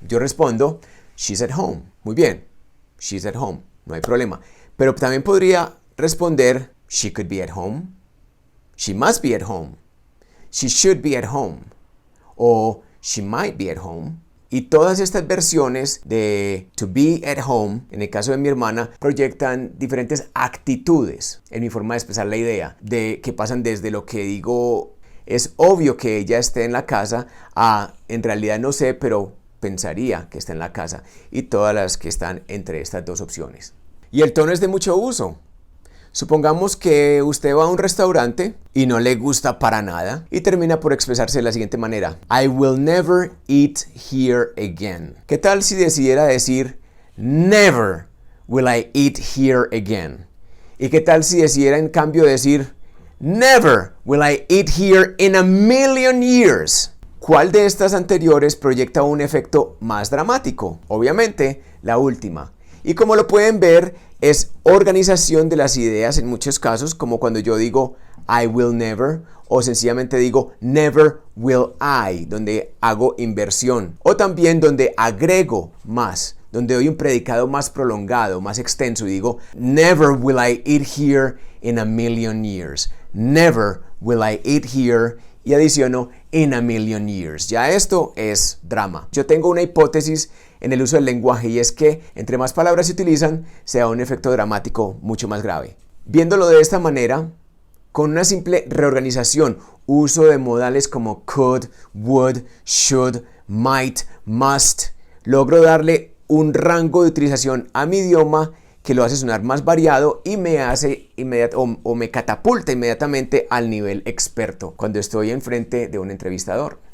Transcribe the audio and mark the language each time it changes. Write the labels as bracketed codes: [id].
[es] Yo respondo, [en] she's at home. [es] Muy bien, she's at home, no hay problema. Pero también podría responder, [en] she could be at home, she must be at home, she should be at home, o she might be at home. Y todas estas versiones de to be at home, en el caso de mi hermana, proyectan diferentes actitudes en mi forma de expresar la idea, de que pasan desde lo que digo, es obvio que ella esté en la casa, a en realidad no sé, pero pensaría que está en la casa, y todas las que están entre estas dos opciones. [es] Y el tono es de mucho uso. Supongamos que usted va a un restaurante y no le gusta para nada y termina por expresarse de la siguiente manera. [en] I will never eat here again. [es] ¿Qué tal si decidiera decir [en] never will I eat here again? [es] ¿Y qué tal si decidiera en cambio decir [en] never will I eat here in a million years? [es] ¿Cuál de estas anteriores proyecta un efecto más dramático? Obviamente, la última. Y como lo pueden ver, es organización de las ideas en muchos casos, como cuando yo digo [en] I will never [es] o sencillamente digo [en] never will I, [es] donde hago inversión, o también donde agrego más, donde doy un predicado más prolongado, más extenso y digo [en] never will I eat here in a million years. Never will I eat here [es] y adiciono [en] in a million years. [es] Ya esto es drama. Yo tengo una hipótesis en el uso del lenguaje y es que entre más palabras se utilizan, se da un efecto dramático mucho más grave. Viéndolo de esta manera, con una simple reorganización, uso de modales como could, would, should, might, must, logro darle un rango de utilización a mi idioma que lo hace sonar más variado y me hace me catapulta inmediatamente al nivel experto cuando estoy enfrente de un entrevistador.